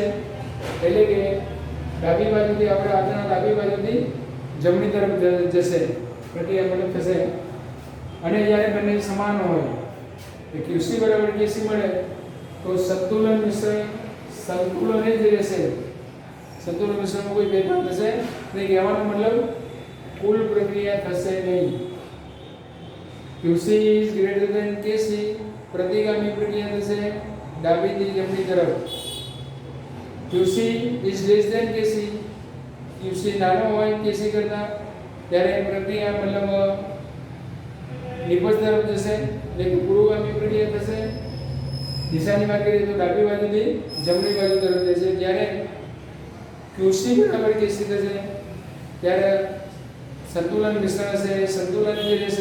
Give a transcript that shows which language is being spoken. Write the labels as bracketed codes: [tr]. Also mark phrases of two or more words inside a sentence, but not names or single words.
[gu] એટલે કે ડાબી બાજુથી આપણે હાથના ડાબી બાજુથી જમણી તરફ જશે, પ્રક્રિયા મતલબ થશે. અને જ્યારે બંને સમાન હોય કે QC બરાબર KC મળે તો સંતુલન મિશ્રણ સંતુલન જ રહેશે. સંતુલન મિશ્રણમાં કોઈ ફેરફાર થશે નહીં. કહેવાનો મતલબ કુલ પ્રક્રિયા થશે નહીં. [en] QC is greater than KC [gu] પ્રતિગામી પ્રક્રિયા થશે ડાબીથી જમણી તરફ. [en] QC is less than KC [gu] QC નાનો હોય KC કરતાં ત્યારે પ્રક્રિયા મતલબ નિપજ તરફ જશે, એટલે કે પુરોગામી પ્રક્રિયા થશે. દિશાની વાત કરીએ તો ડાબી બાજુથી જમણી બાજુ તરફ જશે. જ્યારે QC બરાબર KC થશે ત્યારે સંતુલન મિશ્રણ હશે, સંતુલન જે રહેશે.